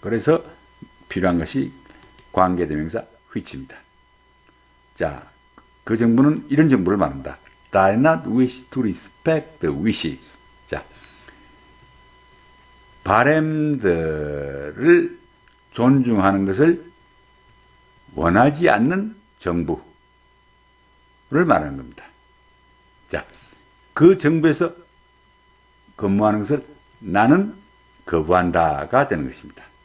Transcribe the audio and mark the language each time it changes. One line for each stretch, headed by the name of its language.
Korean: 그래서 필요한 것이 관계대명사 which입니다. 자, 그 정부는 이런 정부를 말한다.
English: I not wish to respect the wishes.
Korean: 자, 바람들을 존중하는 것을 원하지 않는 정부를 말하는 겁니다. 자, 그 정부에서 근무하는 것을 나는 거부한다가 되는 것입니다.